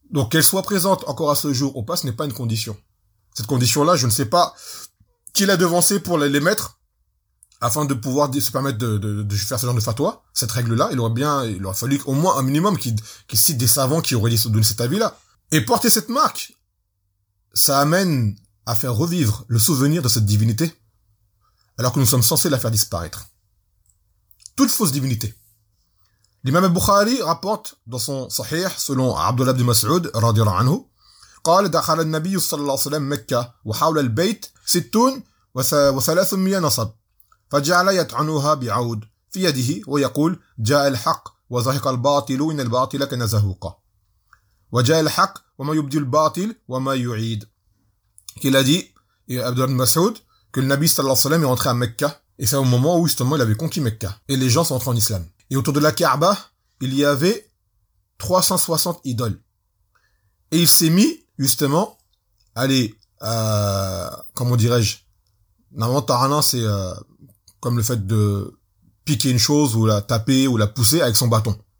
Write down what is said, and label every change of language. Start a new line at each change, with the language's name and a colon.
French: Donc, qu'elle soit présente encore à ce jour ou pas, ce n'est pas une condition. Cette condition-là, je ne sais pas qui l'a devancée pour les mettre, afin de pouvoir se permettre de faire ce genre de fatwa, cette règle-là. Il aurait fallu au moins un minimum qui cite des savants qui auraient donné cet avis-là. Et porter cette marque, ça amène à faire revivre le souvenir de cette divinité, alors que nous sommes censés la faire disparaître. Toute fausse divinité. L'imam al-Bukhari rapporte dans son sahih, selon Abdullah ibn Mas'ud, radiallahu anhu,
Arabic: قال دخل النبي صلى الله عليه وسلم مكة وحول البيت ستون وثلاثمائة نصب فجعل يطعنها بعود في يده ويقول جاء الحق وزهق الباطل إن الباطل كان زهوقا وجاء الحق وما يبدي الباطل وما يعيد.
French: Il a dit, et Abdullah ibn Mas'ud, que le Nabi sallallahu alayhi wa sallam est rentré à Mecca, et c'est au moment où justement il avait conquis Mecca, et les gens sont entrés en islam. Et autour de la Kaaba, il y avait 360 idoles. Et il s'est mis, justement, comme le fait de piquer une chose, ou la taper, ou la pousser avec son bâton.